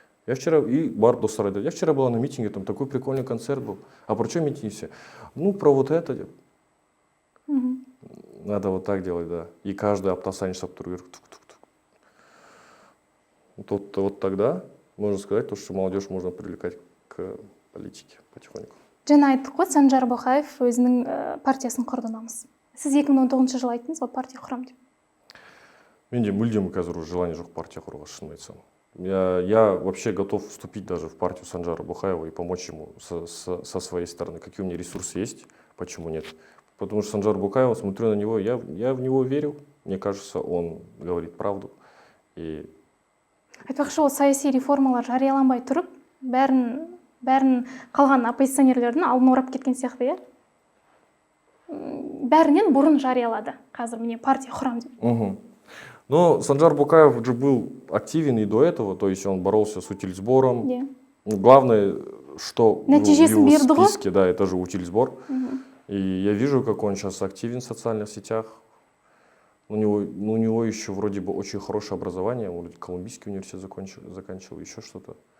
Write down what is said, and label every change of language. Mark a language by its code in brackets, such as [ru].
[ru] Я вчера была на митинге, там такой прикольный концерт был. А про что митинг все? Ну, про вот это. Надо вот так делать, да. И каждый [kk] аптасайын саптыру. [ru] Вот тогда можно сказать, что молодежь можно привлекать к политике потихоньку. [kk] Жаңа айттық қой, Санжар Боқаев өзінің партиясын құрды намыс. Сіз 2019 жылы айттыңыз ғой, партия құрам деп. Менде мүлдем қазір желание жоқ партия құруға, шын айтсам. [ru] Я вообще готов вступить даже в партию Санжара Бухаева и помочь ему со своей стороны. Какие у меня ресурсы есть, почему нет. Потому что Санжар Бухаев, смотрю на него, я в него верю. Мне кажется, он говорит правду. И... [kk] Айтпақшы, ол саяси реформалар жарияланбай тұрып, бәрін қалған оппозиционерлердің алдын орап кеткен сияқты, иә? Бәрінен бұрын жариялады. Қазір міне партия құрам деп. [ru] Но Санжар Букаев же был активен и до этого, то есть он боролся с утильсбором. Главное, что в его списке, да, это же утильсбор. И я вижу, как он сейчас активен в социальных сетях. У него еще вроде бы очень хорошее образование, он Колумбийский университет заканчивал, еще что-то.